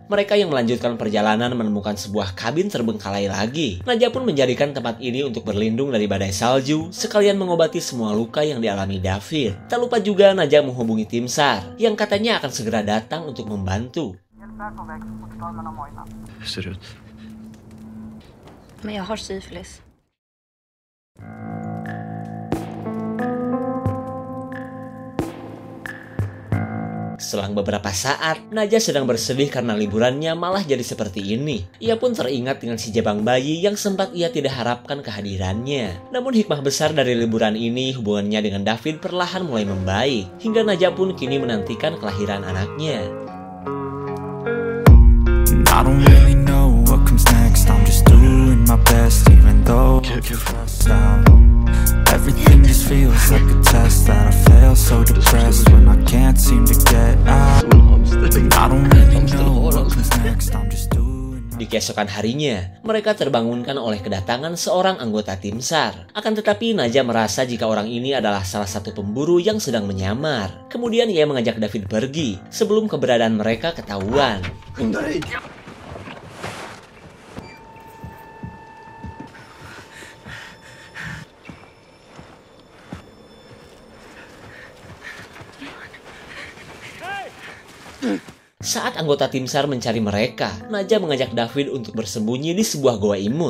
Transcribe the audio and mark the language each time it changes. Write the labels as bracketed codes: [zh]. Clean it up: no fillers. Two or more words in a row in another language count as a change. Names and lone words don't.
[id] mereka yang melanjutkan perjalanan menemukan sebuah kabin terbengkalai lagi. Naja pun menjadikan tempat ini untuk berlindung dari badai salju, sekalian mengobati semua luka yang dialami David. Tak lupa juga Naja menghubungi tim SAR, yang katanya akan segera datang untuk membantu. [sv] Hur ser det ut? Men jag har syfilis. [id] Selang beberapa saat, Naja sedang bersedih karena liburannya malah jadi seperti ini. Ia pun teringat dengan si jabang bayi yang sempat ia tidak harapkan kehadirannya. Namun hikmah besar dari liburan ini, hubungannya dengan David perlahan mulai membaik. Hingga Naja pun kini menantikan kelahiran anaknya. [en] I don't really know what comes next. I'm just doing my best, even though I'm stressed out. Everything just feels like a test that I fail, so depressed when I can't seem to get out. I don't really know what comes next. I'm just doing. [id] Di keesokan harinya, mereka terbangunkan oleh kedatangan seorang anggota tim SAR. Akan tetapi Naja merasa jika orang ini adalah salah satu pemburu yang sedang menyamar. Kemudian ia mengajak David pergi sebelum keberadaan mereka ketahuan. Saat anggota tim SAR mencari mereka, Naja mengajak David untuk bersembunyi di sebuah goa imut.